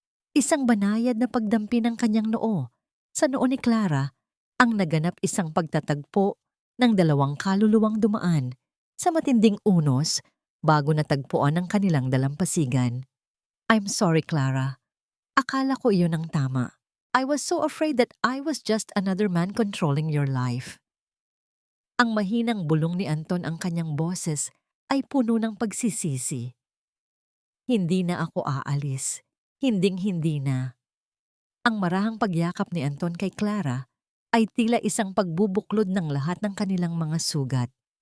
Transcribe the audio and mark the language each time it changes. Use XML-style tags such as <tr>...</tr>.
<tl>Isang banayad na pagdampi ng kanyang noo sa noo ni Clara ang naganap, isang pagtatagpo ng dalawang kaluluwang dumaan sa matinding unos bago natagpuan ang kanilang dalampasigan.</tl> <en>I'm sorry,</en> <tl>Clara. Akala ko iyon ang tama.</tl> <en>I was so afraid that I was just another man controlling your life.</en> <tl>Ang mahinang bulong ni Anton, ang kanyang boses ay puno ng pagsisisi. Hindi na ako aalis. Hinding-hindi na. Ang marahang pagyakap ni Anton kay Clara ay tila isang pagbubuklod ng lahat ng kanilang mga sugat.</tl>